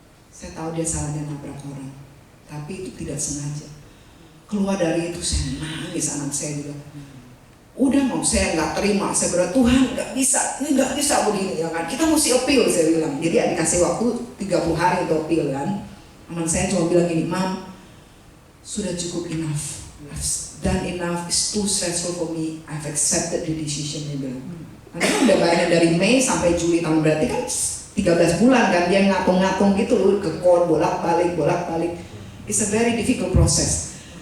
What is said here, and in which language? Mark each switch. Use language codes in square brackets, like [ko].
[id] Saya tahu dia salahnya nabrak orang, tapi itu tidak sengaja. Keluar dari itu saya nangis, anak saya juga. Udah mau, saya nggak terima, saya berdoa, Tuhan nggak bisa, ini nggak bisa begini, ya kan. Kita mesti appeal, saya bilang. Jadi dikasih waktu 30 hari untuk appeal, kan. Anak saya cuma bilang gini, Mam, sudah cukup [en] enough. I've done enough, it's too stressful for me. I've accepted the decision, [id] dia bilang. Karena udah bayarnya dari Mei sampai Juli tahun, berarti kan 13 bulan kan, dia ngatung-ngatung gitu loh, ke court bolak-balik. [en] It's a very difficult process.